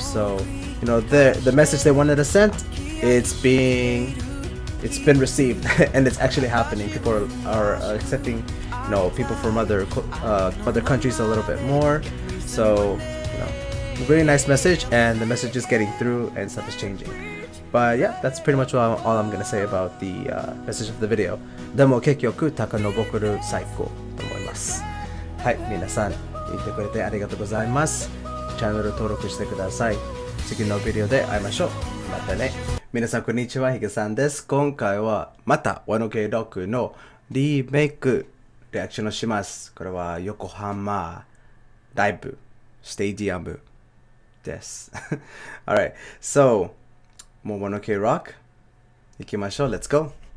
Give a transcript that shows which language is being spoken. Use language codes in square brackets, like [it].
[en] So you know, the message they wanted to send, it's been received and it's actually happening. People are accepting, you know, people from other countries a little bit more. So you know, really nice message, and the message is getting through and stuff is changing. But yeah, that's pretty much all I'm gonna say about the message of the video. [ja] でも結局タカのボーカル最高と思います。はい、皆さん見てくれてありがとうございます。チャンネル登録してください。次のビデオで会いましょう。またね。皆さんこんにちは、ヒゲさんです。今回はまた 1OK Rock のリメイクリアクションをします。これは横浜ライブステディアムです。 [en] Alright, so [ja] もう [en] 1OK Rock [ja] 行きましょう。 [en] Let's go!